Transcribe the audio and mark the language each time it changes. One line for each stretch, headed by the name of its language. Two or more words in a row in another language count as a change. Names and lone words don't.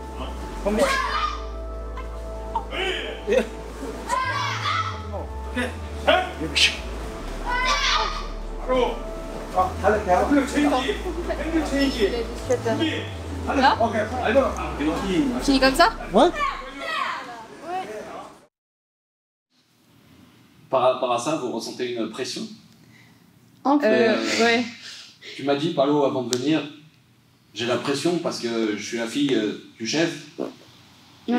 Korean: 바로 핸들 체인지! 핸들 체인지! 준비!
French: Là
Korean: 오케이, 알고.
French: Fini comme ça? Par rapport à ça, vous ressentez une pression? Un peu. Ouais. Tu m'as dit, Palo, avant de venir, j'ai la pression parce que je suis la fille du chef. Et